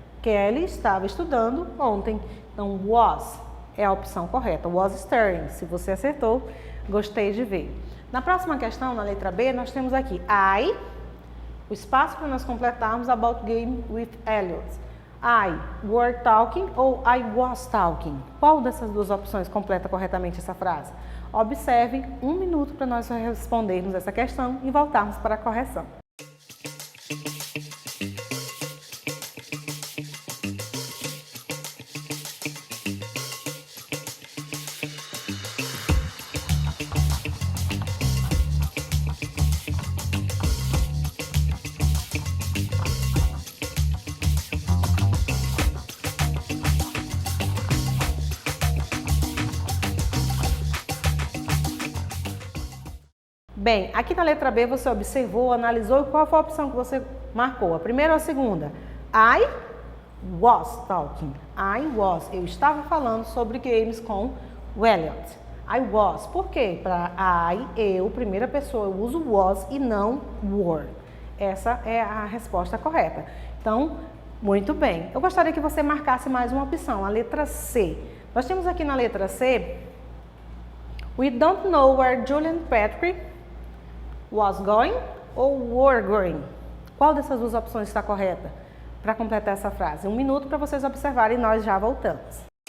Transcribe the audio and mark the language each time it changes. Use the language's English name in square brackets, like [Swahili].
[Portuguese] Kelly estava estudando ontem. Então, was é a opção correta. Was studying. Se você acertou, gostei de ver. Na próxima questão, na letra B, nós temos aqui o espaço para nós completarmos [English] about game with Elliot. I were talking [Portuguese] ou [English] I was talking? [Portuguese] Qual dessas duas opções completa corretamente essa frase? Observe 1 minuto para nós respondermos essa questão e voltarmos para a correção. Bem, aqui na letra B você observou, analisou e qual foi a opção que você marcou? A primeira ou a segunda? [English] I was talking. I was. [Portuguese] Eu estava falando sobre games com o Elliot. [English] I was. [Portuguese] Por quê? Para eu, primeira pessoa, eu uso was e não were. Essa é a resposta correta. Então, muito bem. Eu gostaria que você marcasse mais uma opção, a letra C. Nós temos aqui na letra C, [English] we don't know where Julian Patrick was going [Portuguese] ou [English] were going? [Portuguese] Qual dessas duas opções está correta para completar essa frase? 1 minuto para vocês observarem e nós já voltamos.